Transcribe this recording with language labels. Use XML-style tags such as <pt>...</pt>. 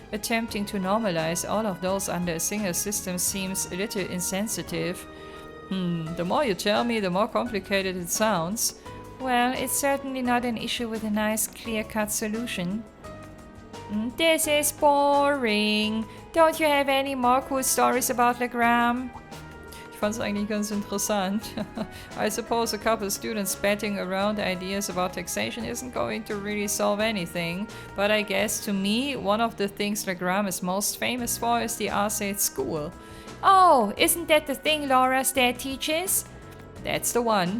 <en>Attempting to normalize all of those under a single system seems a little insensitive. The more you tell me, the more complicated it sounds. Well, it's certainly not an issue with a nice, clear-cut solution. This is boring. Don't you have any more cool stories about Legram?</en> <de>Ich fand es eigentlich ganz interessant.</de> <en>I suppose a couple of students batting around ideas about taxation isn't going to really solve anything, but I guess to me, one of the things Legram is most famous for is the Arcade School. Oh, isn't that the thing Laura's dad teaches? That's the one.</en>